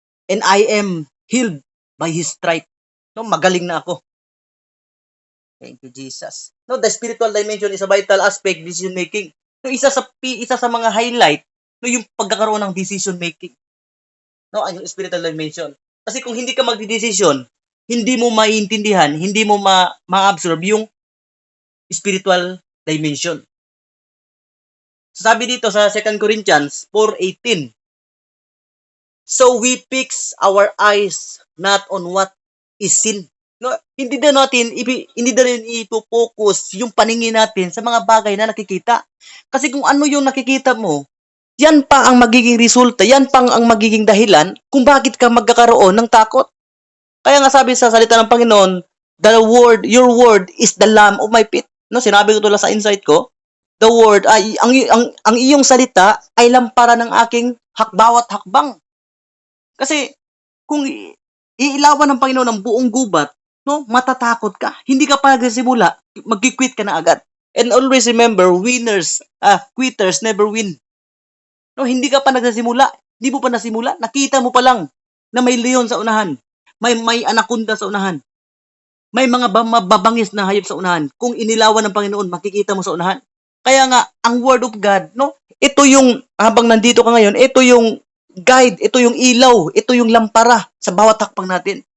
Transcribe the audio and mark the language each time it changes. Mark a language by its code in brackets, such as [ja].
[en] And I am healed by His stripe. No, [tl] magaling na ako. [en] Thank you, Jesus. No, the spiritual dimension is a vital aspect decision making. [tl] No, isa sa mga highlight, no, yung pagkakaroon ng decision making. No, ang spiritual dimension. Kasi kung hindi ka magdedesisyon, hindi mo maiintindihan, hindi mo ma-absorb yung spiritual dimension. Sabi dito sa [en] 2 Corinthians 4:18, so we fix our eyes not on what is seen. [tl] No, hindi na natin ipo-focus yung paningin natin sa mga bagay na nakikita. Kasi kung ano yung nakikita mo, yan pa ang magiging resulta, yan pa ang magiging dahilan kung bakit ka magkakaroon ng takot. Kaya nga sabi sa salita ng Panginoon, [en] your word is the lamp of my feet. [tl] No, sinabi ko lang sa insight ko, [en] the word [tl] ay ang iyong salita ay lampara ng aking bawat hakbang. Kasi kung iilawan ng Panginoon ang buong gubat, no, matatakot ka. Hindi ka pa nagsisimula, mag-quit ka na agad. [en] And always remember, quitters never win. [tl] No, hindi ka pa nagsisimula, hindi mo pa nasimula, nakita mo pa lang na may leon sa unahan, may anaconda sa unahan, may mga mababangis na hayop sa unahan. Kung inilawan ng Panginoon, makikita mo sa unahan. Kaya nga, ang Word of God, no, ito yung, habang nandito ka ngayon, ito yung guide, ito yung ilaw, ito yung lampara sa bawat hakbang natin.